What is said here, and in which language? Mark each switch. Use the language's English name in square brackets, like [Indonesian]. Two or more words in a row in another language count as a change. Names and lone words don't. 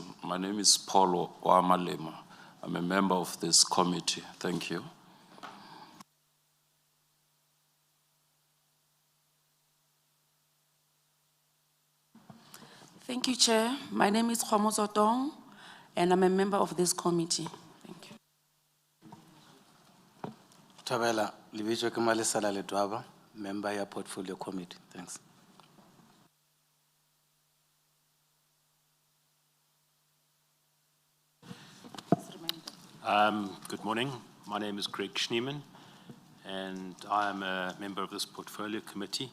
[English] My name is Paulo Wamalema. I'm a member of this committee. Thank you. Thank you, Chair. My name is Tshwane Region, and I'm a member of this committee. Thank you. [Northern Sotho] Thabela, Libizwe ke Malesela Ledwaba, member ya Portfolio Committee. Thanks. [English] Good morning. My name is Greg Schneeman, and I am a member of this Portfolio Committee.